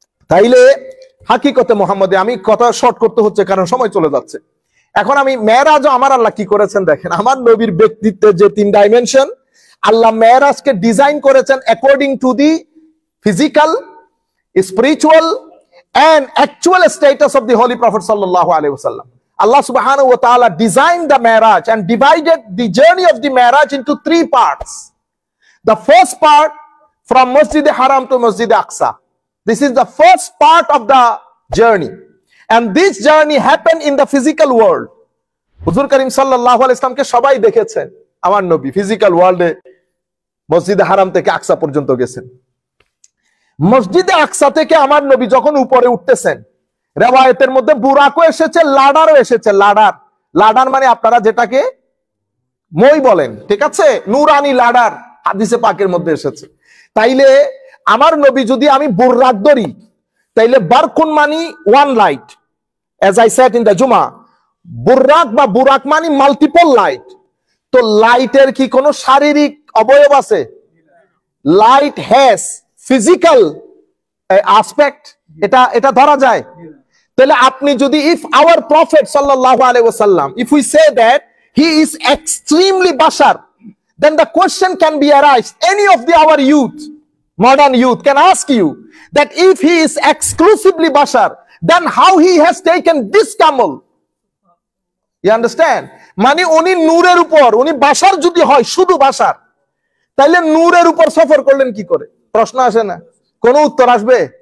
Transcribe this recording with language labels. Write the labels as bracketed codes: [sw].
[bn] তাইলে হাকিকতে মুহাম্মদে, আমি কথা শর্ট করতে হচ্ছে কারণ সময় চলে যাচ্ছে। এখন আমি মেরাজ আমার আল্লাহ কি করেছেন দেখেন। আমার নবীর ব্যক্তিত্বের যে 3 ডাইমেনশন, আল্লাহ মেরাজকে ডিজাইন করেছেন [en] According to the physical, spiritual and actual status of the Holy Prophet sallallahu alaihi wasallam. Allah subhanahu wa ta'ala designed the Mi'raj and divided the journey of the Mi'raj into 3 parts. The first part from Masjid Haram to Masjid Aqsa. This is the first part of the journey. And this journey happened in the physical world. [bn] Huzur Karim sallallahu alaihi wasallam ke সবাই দেখেছেন, আমার নবী physical ওয়ার্ল্ডে মসজিদ হারাম থেকে আকসা পর্যন্ত গেছেন। মসজিদে আকসা থেকে আমার নবী যখন উপরে উঠতেছেন, রিওয়ায়াতের মধ্যে বুরাকও এসেছে, লাডারও এসেছে। লাডার, লাডার মানে আপনারা যেটাকে মই বলেন, ঠিক আছে, নূরানি লাডার হাদিসে পাকের মধ্যে এসেছে। তাইলে আমার নবী যদি আমি বুররাক ধরি, তাইলে বারকুন মানি 1 light, as I said in the Juma, বুররাক বা বুরাক মানি মাল্টিপল লাইট। তো লাইটের কি কোনো শারীরিক অবয়ব আছে? [en] light has physical aspect, [bn] এটা ধরা যায়। তাহলে আপনি যদি [en] If our prophet সাল্লাল্লাহু আলাইহি ওয়াসাল্লাম, if we say that he is extremely বাশার, then the question can be arised. Any of our youth, modern youth can ask you that if he is exclusively bashar, then how he has taken this camel? You understand? [bn] মানে উনি নূরের উপর, উনি বাশার যদি হয়, শুধু বাশার, তাহলে নূরের উপর সফর করলেন কি করে? প্রশ্ন আসে না? কোন উত্তর আসবে?